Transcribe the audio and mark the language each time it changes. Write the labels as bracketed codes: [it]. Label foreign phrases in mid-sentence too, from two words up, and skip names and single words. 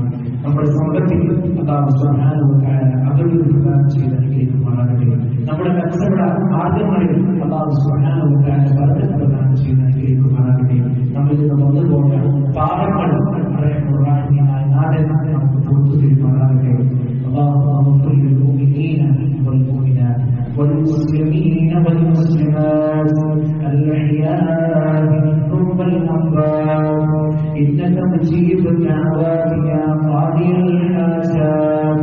[ml] നമ്മുടെ സമ്പത്തിൽ അല്ലാഹു [ar] سبحانه وتعالى [ml] അവരിൽ പ്രദാനം ചെയ്ത് അനുഗ്രഹിക്കുമാറാകട്ടെ. നമ്മുടെ കച്ചവട മാർഗങ്ങളിൽ അല്ലാഹു [ar] سبحانه وتعالى [ml] ബർക്കത്ത് പ്രദാനം ചെയ്ത് അനുഗ്രഹിക്കുമാറാകട്ടെ. നമ്മളിൽ നിന്ന് വന്നുപോയ പാപങ്ങൾ റഹ്മാനായ നാഥൻ നമുക്ക് പുറത്തു തരുമാറാകട്ടെ. [ar] اللهم اغفر للمؤمنين والمؤمنات والمسلمين والمسلمات الأحياء منهم والأموات إنك مجيب الدعوات يا قاضي الحاجات.